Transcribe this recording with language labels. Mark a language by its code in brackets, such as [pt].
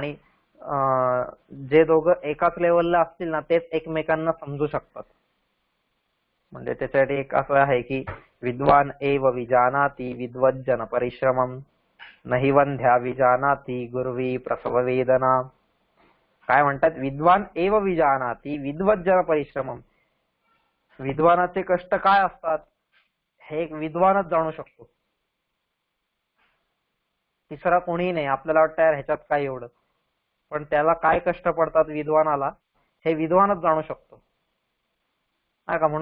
[mr] आणि जे दोघं एकाच लेवलला असतील ना तेच एकमेकांना समजू शकतात. म्हणजे त्याच्यासाठी एक असं आहे की [sa] विद्वान एव विजानाति विद्वज्जन परिश्रमम, नहि वंध्या विजानाति गुरुवी प्रसव वेदना. [mr] काय म्हणतात? [sa] विद्वान एव विजानाति विद्वज्जन परिश्रमम. [mr] विद्वानाचे कष्ट काय असतात हे एक विद्वानच जाणू शकतो, तिसरा कोणीही नाही. आपल्याला वाटतं यार ह्याच्यात काय एवढं, पण त्याला काय कष्ट पडतात विद्वानाला हे विद्वानच जाणू शकतो, नाही का?